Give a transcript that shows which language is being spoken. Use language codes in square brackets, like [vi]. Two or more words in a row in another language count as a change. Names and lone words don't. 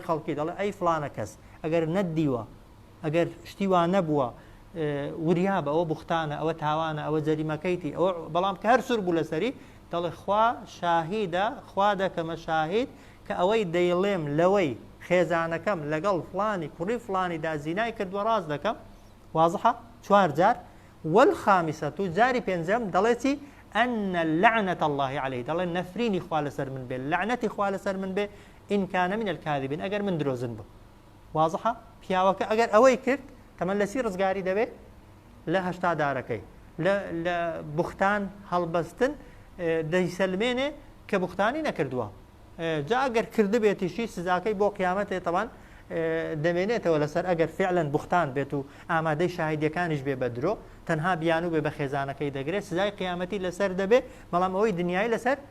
[ckb] خەڵکی دەڵێ ئەی فلانە کەس ئەگەر نەدیوە ئەگەر شتی وا نەبووە وریابە ئەوە بوختانە ئەوە تاوانە ئەوە جەریمەکەیتی ئەوە بەڵام کە هەر سوور بوو لەسەری دەڵێ خوا شاهیدە خوا دەکەمە شاهید کە ئەوەی دەیڵێم لەوەی خێزانەکەم لەگەڵ فلانی کوڕی فلانیدا زینای کردووە ڕاست دەکەم وازحە 4 جار والخامسة جاری پێنجەم دەڵێتی [ar] أن لعنة الله [ckb] عليه دەڵێ نەفرینی خوا لەسەر من بێ لعنەتی خوا لەسەر من بێ [ar] إن كان من الكاذبين [ckb] ئەگەر من درۆزن بوو وازحە پیاوەکە ئەگەر ئەوەی کرد تەمەن لەسی ڕزگاری دەبێت لە هەشتادارەکەی لە بوختان هەڵبەستن دەیسەلمێنێ کە بوختانی نەکردووە جا ئەگەر کردبێتیشی سزاکەی بۆ قیامەتێ تەوان دەمێنێتەوە لەسەر ئەگەر فعلەن بوختان بێت و ئامادەی شاهیدەکانیش بێ بە درۆ تەنها بیان و بێ بە خێزانەکەی دەگرێت سزای قیامەتی لەسەر دەبێت بەڵام ئەوەی دنیای لەسەر